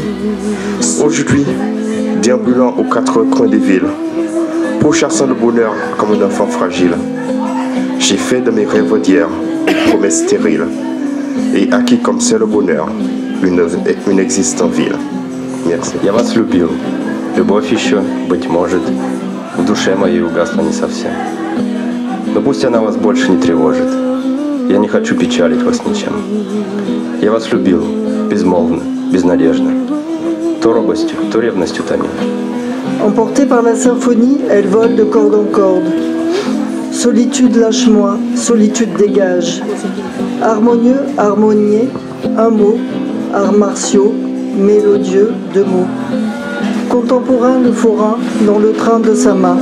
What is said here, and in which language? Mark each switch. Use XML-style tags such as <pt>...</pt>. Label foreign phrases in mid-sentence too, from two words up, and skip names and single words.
<fr>Aujourd'hui, déambulant aux quatre coins des villes, pourchassant le bonheur comme un enfant fragile, j'ai fait de mes rêves d'hier une promesse stérile et acquis comme seul bonheur une existence vile. Merci.</fr> <ru>Я вас любил. Любовь еще, быть может, в душе моей угасла не совсем. Но пусть она вас больше не тревожит. Я не хочу печалить вас ничем. Я вас любил, безмолвно, безнадежно. То робостью, то ревностью томил.</ru> <fr>Emportée par la symphonie, elle vole de corde en corde. Solitude lâche-moi, solitude dégage. Harmonieux, harmonié, un mot, arts martiaux, mélodieux, deux mots. Contemporain de forain dans le train de sa main.</fr>